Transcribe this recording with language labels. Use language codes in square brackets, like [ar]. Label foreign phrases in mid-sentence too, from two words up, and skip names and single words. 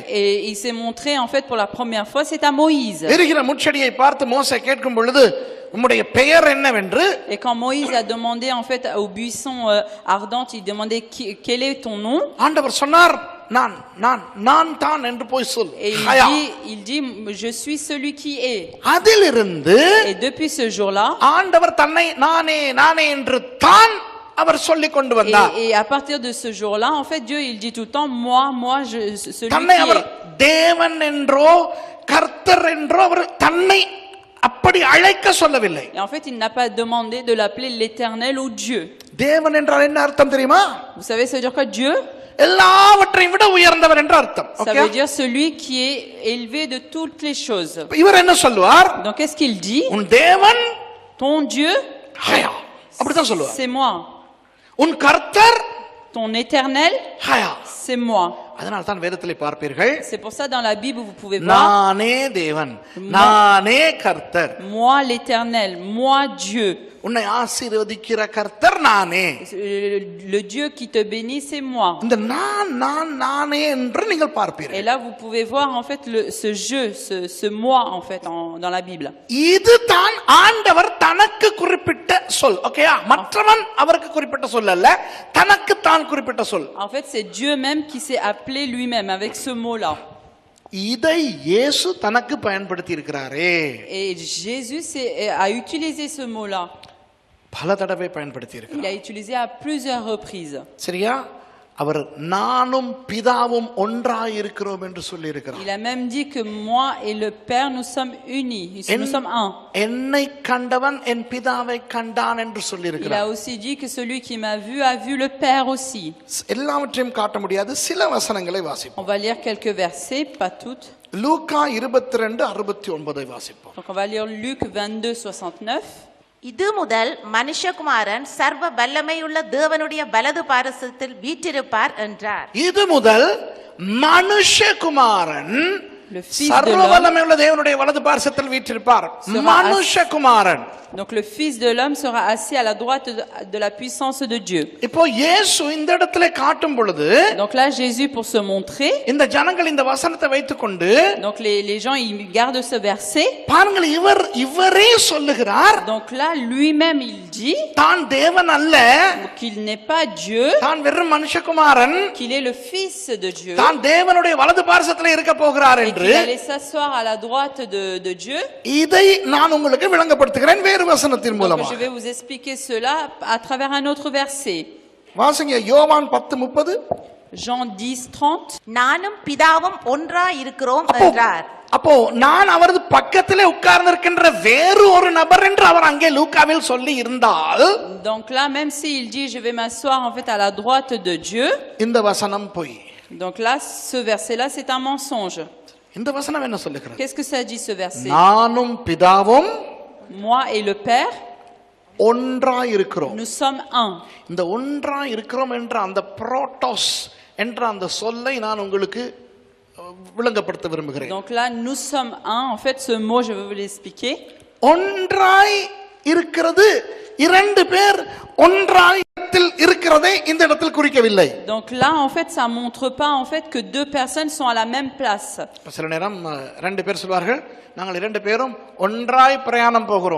[fr] Et il s'est montré en fait pour la première fois, c'est à Moïse. [ta] எரிகிற முட்செடியை பார்த்து மோசே கேட்கும் பொழுது உம்முடைய பெயர் என்னவென்று, [fr] Et quand Moïse a demandé en fait au buisson ardent, il demandait quel est ton nom? [ta] ஆண்டவர் சொன்னார் நான் நான் நான் தான் என்று போய் சொல். [fr] Et il dit je suis celui qui est. [ta] அதிலிருந்து [fr] Et depuis ce jour-là, [ta] ஆண்டவர் தன்னை நானே நானே என்று தான் அவர் சொல்லிக் கொண்டு வந்தார். [fr] et à partir de ce jour-là, en fait Dieu il dit tout le temps moi, celui [ta] தன்னை [fr] qui [ta] அவர் [fr] est. [ta] தேவன் என்றோ கர்த்தர் என்றோ அவர் தன்னை அப்படி அழைக்க சொல்லவில்லை. [fr] Et en fait, il n'a pas demandé de l'appeler l'Éternel ou Dieu. [ta] தேவன் என்றால் என்ன அர்த்தம் தெரியுமா? [fr] Vous savez, ça veut dire quoi Dieu? [ta] எல்லாவற்றையும் விட உயர்ந்தவர் என்ற அர்த்தம். [fr] Ça veut dire celui qui est élevé de toutes les choses. [ta] இவர் என்ன சொல்லுவார்? [fr] Donc qu'est-ce qu'il dit? [ta] உன் தேவன் [fr] Ton Dieu, [ta] ஹயா, அப்படிதான் சொல்லுவார். [fr] c'est moi. [ta] உன் கர்த்தர் [fr] Ton Éternel, [ta] ஹயா. [fr] c'est moi. [ta] அதனால தான் வேதத்திலே பார்ப்பீர்கள், [fr] C'est pour ça dans la Bible vous pouvez voir [ta] நானே தேவன், நானே கர்த்தர். [fr] moi l'Éternel, moi Dieu. [ta] உன்னை ஆசீர்வதிக்கிற கர்த்தர் நானே. [fr] Le Dieu qui te bénit, c'est moi. [ta] இந்த நானே என்று நீங்கள் பார்ப்பீர்கள். [fr] Et là, vous pouvez voir en fait ce je, ce moi en fait dans la Bible. [ta] இதுதான் ஆண்டவர் தனக்கு குறிப்பிட்ட சொல். ஓகேயா? மற்றவன் அவருக்கு குறிப்பிட்ட சொல் அல்ல, தனக்கு தான் குறிப்பிட்ட சொல். [fr] En fait, c'est Dieu même qui s'est appelé lui-même avec ce mot-là. [ta] இதை இயேசு தனக்கு பயன்படுத்தி இருக்கிறாரே. [fr] Et Jésus a utilisé ce mot-là. [ta] பல தடவை பயன்படுத்தி [fr] Il [ta] இருக்கிறார். [fr] a utilisé à plusieurs reprises. [ta] சரியா? அவர் நானும் பிதாவும் ஒன்றாய் இருக்கிறோம் என்று சொல்லி இருக்கிறார். [fr] Il a même dit que moi et le Père nous sommes unis, nous sommes un. [ta] என்னை கண்டவன் என் பிதாவை கண்டான் என்று சொல்லி [fr] Il a [ta] இருக்கிறார். [fr] aussi dit que celui qui m'a vu a vu le Père aussi. [ta] எல்லாவற்றையும் காட்ட முடியாது, சில வசனங்களை வாசிப்போம். [fr] On va lire quelques versets, pas toutes. [ta] லூக்கா 22:69 வாசிப்போம். [fr] Donc on va lire Luc 22:69. [ta] இது முதல் மனுஷகுமாரன் சர்வ வல்லமையுள்ள தேவனுடைய வலது பாரசத்தில் வீற்றிருப்பார் என்றார். இது முதல் மனுஷகுமாரன் [fr] Le fils de [ta] சர்வ [fr] l'homme. [ta] வல்லமையுள்ள தேவனுடைய வலது பார்சத்தில் வீற்றிருப்பார். மனுஷகுமாரன். [fr] Donc le fils de l'homme sera assis à la droite de la puissance de Dieu. [ta] இப்போ இயேசு இந்த இடத்துல காட்டும் பொழுது [fr] Donc là Jésus pour se montrer, [ta] இந்த ஜனங்கள் இந்த வசனத்தை வைத்துக்கொண்டு [fr] donc les gens ils gardent ce verset. [ta] பாருங்கள், இவரே சொல்லுகிறார், [fr] Donc là lui-même il dit [ta] தான் தேவன் அல்ல, [fr] qu'il n'est pas Dieu, [ta] தான் வெறும் மனுஷகுமாரன், [fr] qu'il est le fils de Dieu, [ta] தான் தேவனுடைய வலது பார்சத்தில் இருக்க போகிறார் [fr] et [ta] என்று [fr] qu'il allait s'asseoir à la droite de Dieu. [ta] இதை நான் உங்களுக்கு விளங்கப்படுத்துகிறேன் வேறு வசனத்தின் [fr] Donc [ta] மூலமாக. [fr] je vais vous expliquer cela à travers un autre verset. [ta] வாசிங்க யோவான் 10:30. [fr] Jean 10:30. [ta] நானும் பிதாவும் ஒன்றாய் இருக்கிறோம் என்றார். அப்போ நான் அவரது பக்கத்திலே உட்கார்ந்திருக்கின்ற வேறு ஒரு நபர் என்று அவர் அங்கே லூக்காவில் சொல்லி இருந்தால், [fr] Donc là même s'il dit je vais m'asseoir en fait à la droite de Dieu, [ta] இந்த வசனம் பொய். [fr] donc là ce verset là c'est un mensonge. [ta] இந்த வசனம் என்ன சொல்லுகிறது? [fr] Qu'est-ce que ça dit ce verset? [ta] நானும் பிதாவும் [fr] Moi et le Père, [ta] ஒன்றாய் இருக்கிறோம். [fr] nous sommes un. [ta] இந்த ஒன்றாய் இருக்கிறோம் என்ற அந்த புரோட்டோஸ் என்ற அந்த சொல்லை நான் உங்களுக்கு விளங்கப்படுத்த விரும்புகிறேன். [fr] Donc là nous sommes un. En fait ce mot je vais vous l'expliquer. [ta] ஒன்றாய் இருக்கிறது, இரண்டு பேர் ஒன்றாய் இருக்கிறதை இந்த இடத்தில் குறிக்கவில்லை. [fr] Donc là en fait ça montre pas en fait que deux personnes sont à la même place. [ta] சில நேரம் ரெண்டு பேர் சொல்வார்கள், நாங்கள் இரண்டு பேரும் ஒன்றாய் பிரயாணம் போகிறோம்.